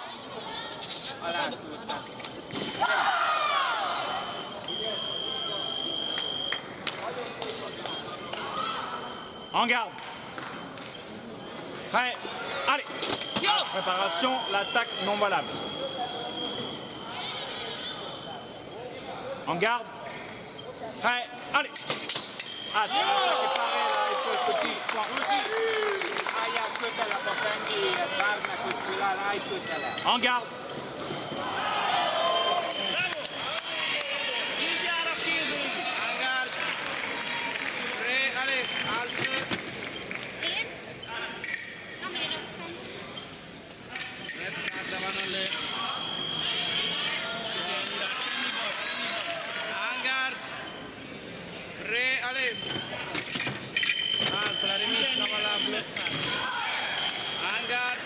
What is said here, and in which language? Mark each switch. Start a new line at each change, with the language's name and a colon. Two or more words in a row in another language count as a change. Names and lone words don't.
French: En garde. Prêt. Allez. Préparation, l'attaque non valable. En garde. Prêt. Allez. Ah, l'attaque est parée là, il faut que touche pas.
Hungarian: Álljál közelebb a pengéhez, várd meg, hogy föláll, állj közelebb!
French: En garde. En garde. Prêt. Allez. Halte.
Hungarian: Én? Nem éreztem.
French: En garde. Prêt. Allez. Halte. La remise non valable. En garde.